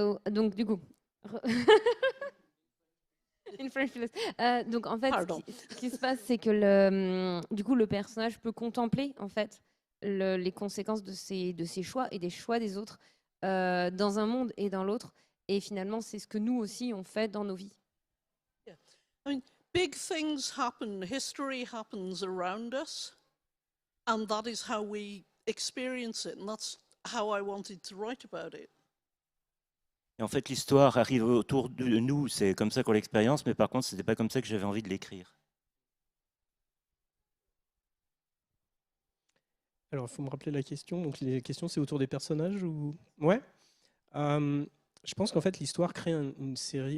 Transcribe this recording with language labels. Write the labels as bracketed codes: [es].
[fr] Donc du coup, [en] in French, please. [fr] Donc en fait, Pardon. ce qui se passe, c'est que du coup, le personnage peut contempler en fait les conséquences de ses choix et des choix des autres dans un monde et dans l'autre. Et finalement, c'est ce que nous aussi on fait dans nos vies. [en] I mean, big things happen, history happens around us, and that is how we experience it, and that's how I wanted to write about it. [fr] Et en fait, l'histoire arrive autour de nous, c'est comme ça qu'on l'expérience, mais par contre, c'était pas comme ça que j'avais envie de l'écrire. Alors, il faut me rappeler la question. Donc, les questions, c'est autour des personnages ou... Ouais. Je pense qu'en fait, l'histoire crée une série...